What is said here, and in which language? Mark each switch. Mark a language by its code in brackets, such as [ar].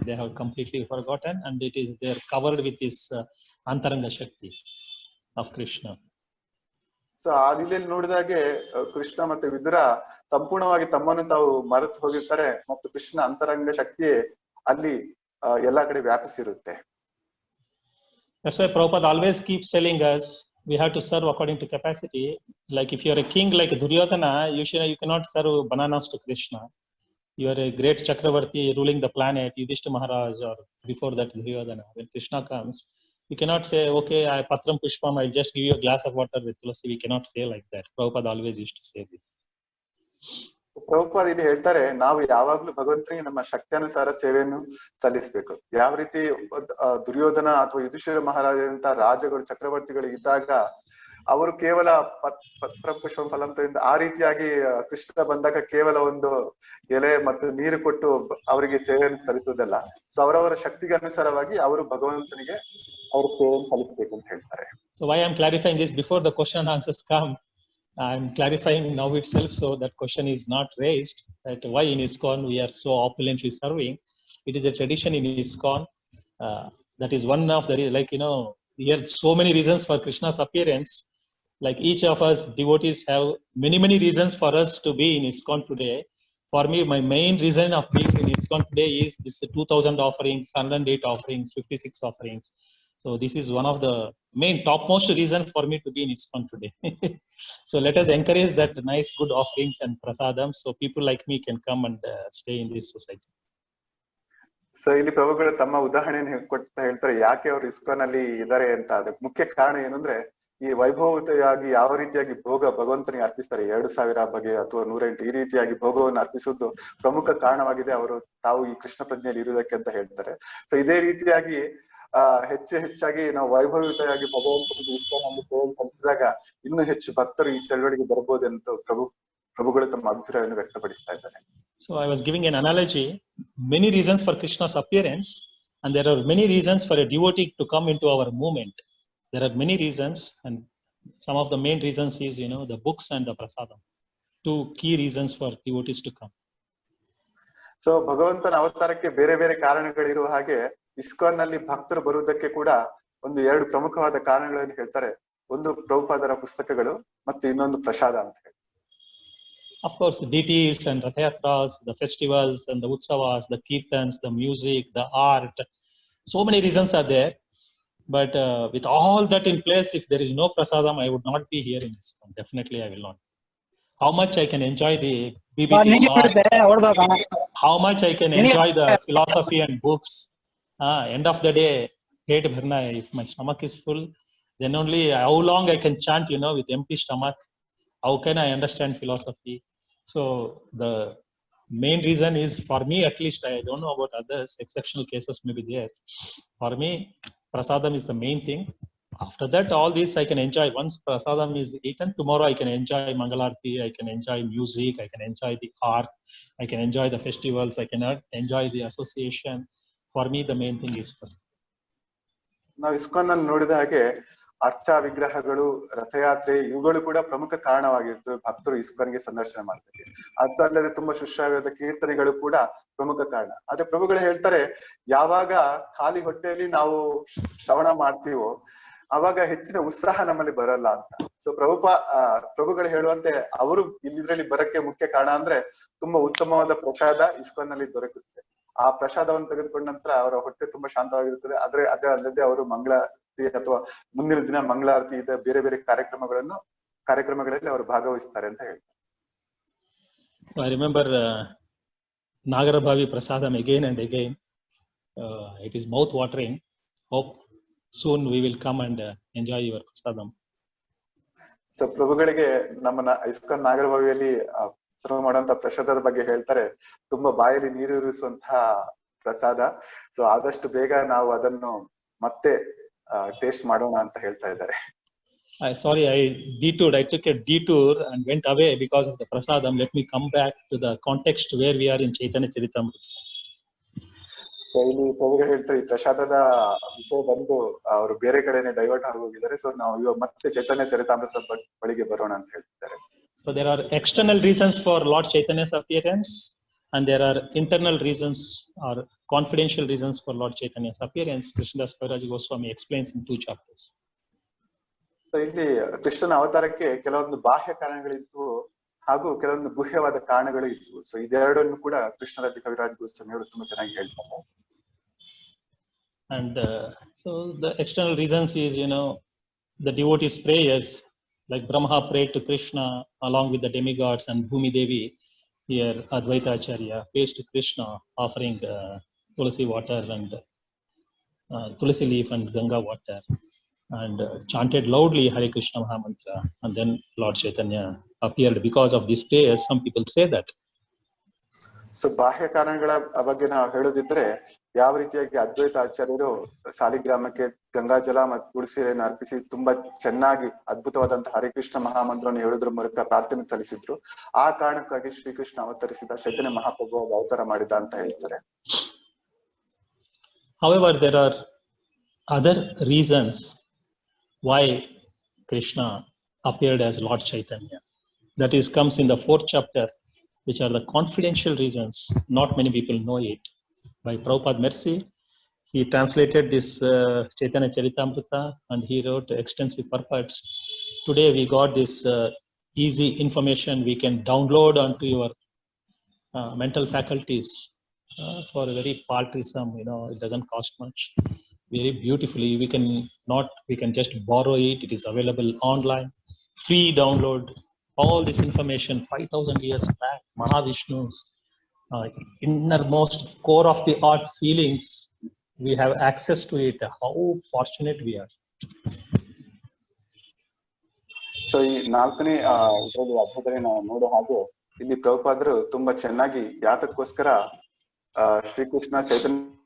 [en] They have completely forgotten, and they're covered with this Antaranga Shakti of Krishna. [kn] So ಆ ರೀತಿಯಲ್ಲಿ ನೋಡಿದಾಗೆ ಕೃಷ್ಣ ಮತ್ತೆ ವಿದುರ ಸಂಪೂರ್ಣವಾಗಿ ತಮ್ಮನ್ನು ತಾವು ಮರೆತು ಹೋಗಿರ್ತಾರೆ ಮತ್ತು ಕೃಷ್ಣ ಅಂತರಂಗ ಶಕ್ತಿಯೇ ಅಲ್ಲಿ ಎಲ್ಲಾ ಕಡೆ ವ್ಯಾಪಿಸಿರುತ್ತೆ. [en] That's why Prabhupada always keeps telling us we have to serve according to capacity. Like if you are a king like Duryodhana, you cannot serve bananas to Krishna. You are a great Chakravarti ruling the planet, Yudhishthira Maharaj, or before that Duryodhana. When Krishna comes, you cannot say, okay, I patram pushpam, I just give you a glass of water with tulsi. We cannot say like that. Prabhupada always used to say this. [kn] Prabhupada ಇಲ್ಲಿ ಹೇಳ್ತಾರೆ, ನಾವು ಯಾವಾಗ್ಲೂ ಭಗವಂತನಿಗೆ ನಮ್ಮ ಶಕ್ತಿಯಾನುಸಾರ ಸೇವೆಯನ್ನು ಸಲ್ಲಿಸಬೇಕು. ಯಾವ ರೀತಿ ದುರ್ಯೋಧನ ಅಥವಾ ಯುಧಿಷ್ಠಿರ ಮಹಾರಾಜರಂತ ರಾಜಗಳು ಚಕ್ರವರ್ತಿಗಳು ಇದ್ದಾಗ ಅವರು ಕೇವಲ ಪತ್ರ ಪುಷ್ಪ ಫಲಂತದಿಂದ ಆ ರೀತಿಯಾಗಿ ಕೃಷ್ಣ ಬಂದಾಗ ಕೇವಲ ಒಂದು ಎಲೆ ಮತ್ತು ನೀರು ಕೊಟ್ಟು ಅವರಿಗೆ ಸೇವೆಯನ್ನು ಸಲ್ಲಿಸುವುದಲ್ಲ. ಸೊ ಅವರವರ ಶಕ್ತಿಗೆ ಅನುಸಾರವಾಗಿ ಅವರು ಭಗವಂತನಿಗೆ ಅವರ ಸೇವೆಯನ್ನು ಸಲ್ಲಿಸಬೇಕು ಅಂತ ಹೇಳ್ತಾರೆ. [en] So why I'm clarifying this before the question and answers come, I'm clarifying now itself, so that question is not raised, that why in ISKCON we are so opulently serving. It is a tradition in ISKCON. That is one of the, here so many reasons for Krishna's appearance. Like each of us devotees have many reasons for us to be in ISKCON today. For me, my main reason of being in ISKCON today is this 2000 offerings, 108 offerings, 56 offerings. So this is one of the main topmost reason for me to be in ISKCON today. So let us encourage that nice good offerings and prasadam, so people like me can come and stay in this society. [kn] So ಇಲ್ಲಿ ಪ್ರಭುಗಳು ತಮ್ಮ ಉದಾಹರಣೆಯನ್ನು ಕೊಡ್ತಾ ಹೇಳ್ತಾರೆ ಯಾಕೆ ಅವರು ISKCON ಅಲ್ಲಿ ಇದ್ದಾರೆ ಅಂತ. ಅದಕ್ಕೆ ಮುಖ್ಯ ಕಾರಣ ಏನಂದ್ರೆ ಈ ವೈಭವತೆಯಾಗಿ ಯಾವ ರೀತಿಯಾಗಿ ಭೋಗ ಭಗವಂತನಿಗೆ ಅರ್ಪಿಸ್ತಾರೆ, 2000 ಬಗೆ ಅಥವಾ 108 ಈ ರೀತಿಯಾಗಿ ಭೋಗವನ್ನು ಅರ್ಪಿಸುವುದು ಪ್ರಮುಖ ಕಾರಣವಾಗಿದೆ ಅವರು ತಾವು ಈ ಕೃಷ್ಣ ಪ್ರಜ್ಞೆಯಲ್ಲಿ ಇರುವುದಕ್ಕೆ ಅಂತ ಹೇಳ್ತಾರೆ. ಸೊ ಇದೇ ರೀತಿಯಾಗಿ ಹೆಚ್ಚಾಗಿ ನಾವು ವೈಭವಯುತವಾಗಿ ಭಗವಂತನಿಗೆ ISKCON ಅಲ್ಲಿ ಸೇವೆ ಸಲ್ಲಿಸಿದಾಗ ಇನ್ನೂ ಹೆಚ್ಚು ಭಕ್ತರು ಈ ಚಳವಳಿಗೆ ಬರ್ಬೋದೆಂದು ಪ್ರಭುಗಳು ತಮ್ಮ ಅಭಿಪ್ರಾಯವನ್ನು ವ್ಯಕ್ತಪಡಿಸ್ತಾ ಇದ್ದಾರೆ. [en] So I was giving an analogy, many reasons for Krishna's appearance, and there are many reasons for a devotee to come into our movement. There are many reasons, and some of the main reasons is, the books and the prasadam. Two key reasons for devotees to come. [kn] So ಭಗವಂತನ ಅವತಾರಕ್ಕೆ ಬೇರೆ ಬೇರೆ ಕಾರಣಗಳಿರುವ ಹಾಗೆ ISKCON ನಲ್ಲಿ ಭಕ್ತರು ಬರುವುದಕ್ಕೆ ಕೂಡ ಎರಡು ಪ್ರಮುಖವಾದ ಕಾರಣಗಳನ್ನು ಹೇಳ್ತಾರೆ. ಒಂದು ಪ್ರಭುಪಾದರ ಪುಸ್ತಕಗಳು ಮತ್ತು ಇನ್ನೊಂದು ಪ್ರಸಾದ ಅಂತ ಹೇಳಿ. [en] Of course, deities and rathayatras, the festivals and the utsavas, the kirtans, the music, the art, so many reasons are there. But with all that in place, if there is no prasadam, I would not be here in ISKCON. Definitely, I will not. How much I can enjoy the BBT art, how much I can enjoy the philosophy and books. End of the day, [hi] hate bharna. [en] If my stomach is full, then only how long I can chant, with empty stomach. How can I understand philosophy? So the main reason is, for me at least, I don't know about others, exceptional cases may be there. For me, prasadam is the main thing. After that, all this I can enjoy. Once prasadam is eaten, tomorrow I can enjoy Mangalarti, I can enjoy music, I can enjoy the art, I can enjoy the festivals, I can enjoy the association. For me, the main thing is prasadam. [kn] ನಾವು ISKCON ಅನ್ನು ನೋಡಿದ ಹಾಗೆ ಅರ್ಚಾ ವಿಗ್ರಹಗಳು, ರಥಯಾತ್ರೆ, ಇವುಗಳು ಕೂಡ ಪ್ರಮುಖ ಕಾರಣವಾಗಿರ್ತವೆ ಭಕ್ತರು ಇಸ್ಕಾನ್ಗೆ ಸಂದರ್ಶನ ಮಾಡ್ತಾರೆ. ಅದಲ್ಲದೆ ತುಂಬಾ ಸುಶ್ರಾವ್ಯದ ಕೀರ್ತನೆಗಳು ಕೂಡ ಪ್ರಮುಖ ಕಾರಣ. ಆದ್ರೆ ಪ್ರಭುಗಳು ಹೇಳ್ತಾರೆ, ಯಾವಾಗ ಖಾಲಿ ಹೊಟ್ಟೆಯಲ್ಲಿ ನಾವು ಶ್ರವಣ ಮಾಡ್ತೀವೋ ಅವಾಗ ಹೆಚ್ಚಿನ ಉತ್ಸಾಹ ನಮ್ಮಲ್ಲಿ ಬರಲ್ಲ ಅಂತ. ಸೊ ಪ್ರಭುಗಳು ಹೇಳುವಂತೆ ಅವರು ಇದ್ರಲ್ಲಿ ಬರಕ್ಕೆ ಮುಖ್ಯ ಕಾರಣ ಅಂದ್ರೆ ತುಂಬಾ ಉತ್ತಮವಾದ ಪ್ರಸಾದ ಇಸ್ಕಾನ್ ನಲ್ಲಿ ದೊರಕುತ್ತೆ. ಆ ಪ್ರಸಾದವನ್ನು ತೆಗೆದುಕೊಂಡ ನಂತರ ಅವರ ಹೊಟ್ಟೆ ತುಂಬಾ ಶಾಂತವಾಗಿರುತ್ತದೆ. ಆದ್ರೆ ಅದೇ ಅಲ್ಲದೆ ಅವರು ಮಂಗಳಾರತಿ ಅಥವಾ ಮುಂದಿನ ದಿನ ಮಂಗಳಾರತಿ ಇದೆ ಬೇರೆ ಬೇರೆ ಕಾರ್ಯಕ್ರಮಗಳಲ್ಲಿ ಅವರು ಭಾಗವಹಿಸ್ತಾರೆ ಅಂತ ಹೇಳ್ತಾರೆ. [en] I remember Nagarabhavi prasadam again and again. It is mouth watering. Hope soon we will come and enjoy your prasadam. [kn] So ಪ್ರಭುಗಳಿಗೆ ನಮ್ಮ ಇಸ್ಕಾನ್ ನಾಗರಭಾವಿಯಲ್ಲಿ ಸರ್ವ ಮಾಡುವಂತ ಪ್ರಸಾದದ ಬಗ್ಗೆ ಹೇಳ್ತಾರೆ, ತುಂಬಾ ಬಾಯಲ್ಲಿ ನೀರೂರಿಸುವಂತಹ ಪ್ರಸಾದ. ಸೊ ಆದಷ್ಟು ಬೇಗ ನಾವು ಅದನ್ನು ಮತ್ತೆ ಟೇಸ್ಟ್ ಮಾಡೋಣ ಅಂತ ಹೇಳ್ತಾ ಇದ್ದಾರೆ. [en] Sorry, I took a detour and went away because of the prasadam. Let me come back to the context where we are in Chaitanya Charitamrita. [kn] ಇಲ್ಲಿ ಪ್ರಭುಗಳು ಹೇಳ್ತಾರೆ, ಈ ಪ್ರಸಾದದ ವಿಷಯ ಬಂದು ಅವರು ಬೇರೆ ಕಡೆನೆ ಡೈವರ್ಟ್ ಆಗೋಗಿದ್ದಾರೆ. ಸೊ ನಾವು ಇವಾಗ ಮತ್ತೆ ಚೈತನ್ಯ ಚರಿತಾಮೃತ ಬಳಿಗೆ ಬರೋಣ ಅಂತ ಹೇಳ್ತಿದ್ದಾರೆ. [en] So there are external reasons for Lord Chaitanya's appearance, and there are internal reasons or confidential reasons for Lord Chaitanya's appearance. Krishnadas Kaviraj Goswami explains in 2 chapters. [kn] So ಇಲ್ಲಿ ಕೃಷ್ಣನ ಅವತಾರಕ್ಕೆ ಕೆಲವೊಂದು ಬಾಹ್ಯ ಕಾರಣಗಳಿತ್ತು ಹಾಗೂ ಕೆಲವೊಂದು ಗುಹ್ಯವಾದ ಕಾರಣಗಳು ಇದ್ವು. ಸೊ ಇದೆರಡನ್ನು ಕೂಡ ಕೃಷ್ಣರಾಜ ಕವಿರಾಜ್ ಗೋಸ್ವಾಮಿ ಅವರು ತುಂಬಾ ಚೆನ್ನಾಗಿ ಹೇಳ್ತಾರೆ. [en] And so the external reasons is, the devotees' prayers, like Brahma prayed to Krishna along with the demigods, and Bhumi Devi, here Advaita Acharya, prays to Krishna offering tulsi water and tulsi leaf and Ganga water, and chanted loudly Hare Krishna Mahamantra, and then Lord Chaitanya appeared because of these prayers. Some people say that. [kn] So ಬಾಹ್ಯ ಕಾರಣಗಳ ಬಗ್ಗೆ ನಾವು ಹೇಳೋದಿದ್ರೆ, ಯಾವ ರೀತಿಯಾಗಿ ಅದ್ವೈತ ಆಚಾರ್ಯರು ಸಾಲಿಗ್ರಾಮಕ್ಕೆ ಗಂಗಾಜಲ ಮತ್ತು ತುಳಸಿಯನ್ನು ಅರ್ಪಿಸಿ ತುಂಬಾ ಚೆನ್ನಾಗಿ ಅದ್ಭುತವಾದಂತಹ ಹರಿಕೃಷ್ಣ ಮಹಾಮಂತ್ರವನ್ನು ಹೇಳೋದ್ರ ಮೂಲಕ ಪ್ರಾರ್ಥನೆ ಸಲ್ಲಿಸಿದ್ರು. ಆ ಕಾರಣಕ್ಕಾಗಿ ಶ್ರೀಕೃಷ್ಣ ಅವತರಿಸಿದ, ಚೈತನ್ಯ ಮಹಾಪ್ರಭು ಅವತಾರ ಮಾಡಿದ ಅಂತ ಹೇಳ್ತಾರೆ. [en] However, there are other reasons why Krishna appeared as Lord Chaitanya. That is comes in the 4th chapter, which are the confidential reasons. Not many people know it. By Prabhupada mercy, he translated this Chaitanya Charitamrita and he wrote extensive purports. Today we got this easy information we can download onto your mental faculties for a very paltry sum. It doesn't cost much. Very beautifully, we can just borrow it. It is available online, free download. All this information 5,000 years back, Mahavishnu's innermost core of the art feelings, we have access to it. How fortunate we are. [kn] So ಈ 4ನೇ ಇದರಲ್ಲಿ ಅಧ್ಯಾಯದಲ್ಲಿ ನಾವು ನೋಡೋ ಹಾಗೆ ಇಲ್ಲಿ ಪ್ರಭುಪಾದರು ತುಂಬಾ ಚೆನ್ನಾಗಿ ಯಾತಕ್ಕೋಸ್ಕರ ಶ್ರೀಕೃಷ್ಣ ಚೈತನ್ಯ